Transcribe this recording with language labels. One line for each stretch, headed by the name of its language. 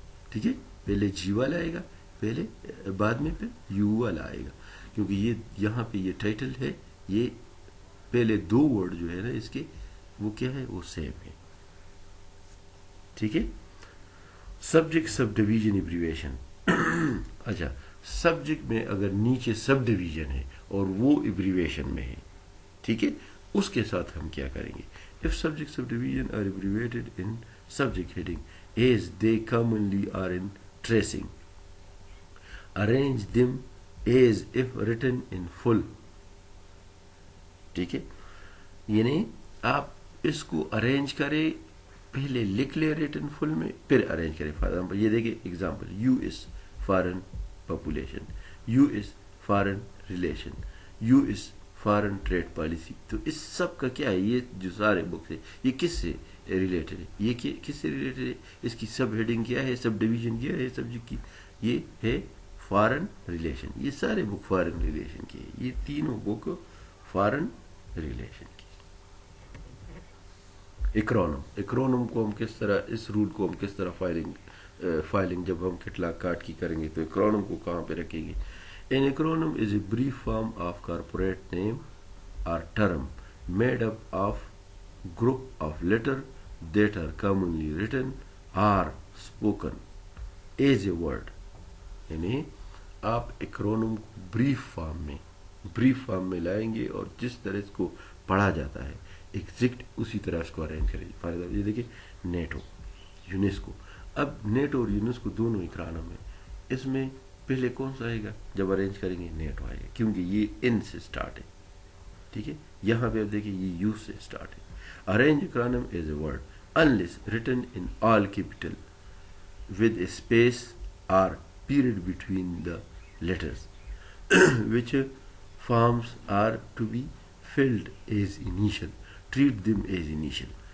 Urdu: ٹھیک ہے, پہلے G والا آئے گا, پہلے بعد میں پھر U والا آئے گا, کیونکہ یہ یہاں پہ یہ ٹائٹل ہے, یہ پہلے دو ورڈ جو ہے نا اس کے وہ کیا ہے, وہ سیم ہے. ٹھیک ہے. سبجیکٹ سب ڈویژن ایبریویشن. اچھا, سبجیکٹ میں اگر نیچے سب ڈویژن ہے اور وہ ایبریویشن میں ہے, ٹھیک ہے, اس کے ساتھ ہم کیا کریں گے.
English: If subject subdivision are abbreviated in subject heading as they commonly are in tracing, arrange them as if written in full.
Urdu: ٹھیک ہے, یعنی آپ اس کو ارینج کریں, پہلے لکھ لیں ریٹن فل میں, پھر ارینج کریں.
English: for example
Urdu: یہ دیکھیں
English: Example, US foreign population, US foreign relation, US foreign trade policy.
Urdu: تو اس سب کا کیا ہے, یہ جو سارے بکس ہے یہ کس سے ریلیٹڈ ہے, یہ کس سے ریلیٹڈ ہے, اس کی سب ہیڈنگ کیا ہے, سب ڈویژن کیا ہے سبجیکٹ کی, یہ ہے فارن ریلیشن. یہ سارے بک فارن ریلیشن کے ہیں, یہ تینوں بک فارن ریلیشن کی. ایکرونم کو ہم کس طرح, اس رول کو ہم کس طرح فائلنگ جب ہم کٹلا کاٹ کی کریں گے تو ایکرونم کو کہاں پہ رکھیں گے.
English: An acronym is a brief form of corporate name or term made up of group of letters that are commonly written or spoken as a word.
Urdu: یعنی آپ ایکرونم کو بریف فارم میں لائیں گے اور جس طرح اس کو پڑھا جاتا ہے ایگزیکٹ اسی طرح اس کو ارینج کریں گے. فار ایگزامپل یہ دیکھیں نیٹو, یونیسکو. اب نیٹو اور یونیسکو دونوں ایکرونم ہیں, اس میں پہلے کون سا آئے گا, جب ارینج کریں گے نیٹو آئے گا کیونکہ یہ ان سے اسٹارٹ ہے. ٹھیک ہے, یہاں پہ آپ دیکھیں یہ یو سے اسٹارٹ ہے.
English: Arrange acronym as a word unless written in all capital with a space or period between the letters which forms are to be filled as initial, treat them as initial.